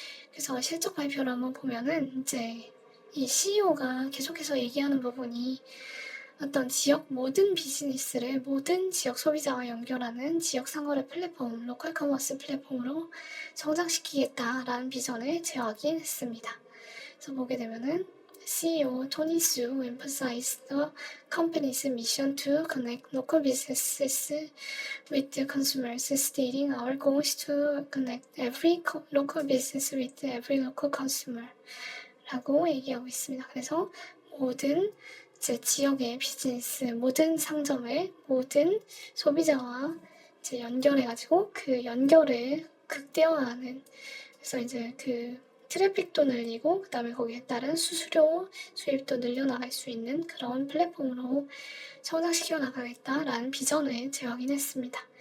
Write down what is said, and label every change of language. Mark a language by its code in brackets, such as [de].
[ko] 그래서 실적 발표를 한번 보면은 이제 이 CEO가 계속해서 얘기하는 부분이 어떤 지역 모든 비즈니스를 모든 지역 소비자와 연결하는 지역 상거래 플랫폼, 로컬 커머스 플랫폼으로 성장시키겠다라는 비전을 제어하긴 했습니다. 그래서 보게 되면은 [en] CEO Tony Su emphasized the company's mission to connect local businesses with the consumers, stating our goal is to connect every local business with every local consumer. [ko] 라고 얘기하고 있습니다. 그래서 모든 이제 지역의 비즈니스, 모든 상점을 모든 소비자와 이제 연결해가지고 그 연결을 극대화하는 그래서 이제 그 트래픽도 늘리고 그다음에 거기에 따른 수수료 수입도 늘려나갈 수 있는 그런 플랫폼으로 성장시켜 나가겠다라는 비전을 제확인했습니다.